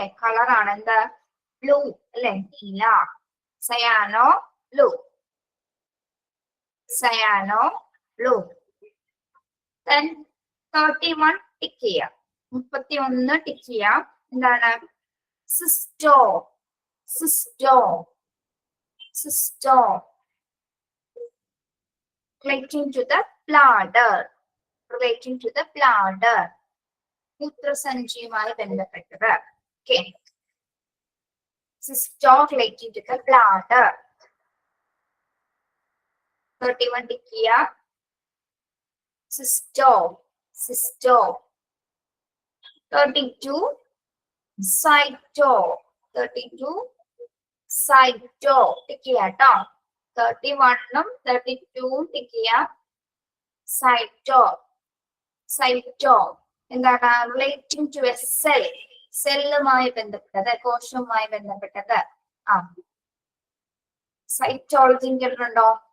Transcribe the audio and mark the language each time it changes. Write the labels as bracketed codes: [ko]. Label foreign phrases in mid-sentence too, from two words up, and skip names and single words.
[ml] കളറാണ് എന്താ? ബ്ലൂ അല്ലെ? നീല. സയാനോ ബ്ലൂ. സയാനോ ബ്ലൂ. Then 31 ടിക്ക് ചെയ്യാം. 31 ടിക്ക് ചെയ്യാം. എന്താണ്? സിസ്റ്റോ. സിസ്റ്റോ. സിസ്റ്റോ. [en] Relating to the bladder. Relating to the bladder. [ml] മൂത്രസഞ്ചിയുമായി ബന്ധപ്പെട്ടത്. [en] Okay. Sisto relating to the bladder. [ml] 31 ടിക്ക് ചെയ്യാം. [en] Sisto. Sisto. 32 cyto. [ml] 32 cyto ടിക്ക് ചെയ്യാം ട്ടോ. 31ഉം 32ഉം ടിക്ക് ചെയ്യാം. സൈറ്റോ. സൈറ്റോ എന്താണ്? [en] relating to a cell. [ml] സെല്ലുമായി ബന്ധപ്പെട്ടത്, കോശവുമായി ബന്ധപ്പെട്ടത്. ആ സൈറ്റോളജി കേട്ടിട്ടുണ്ടോ?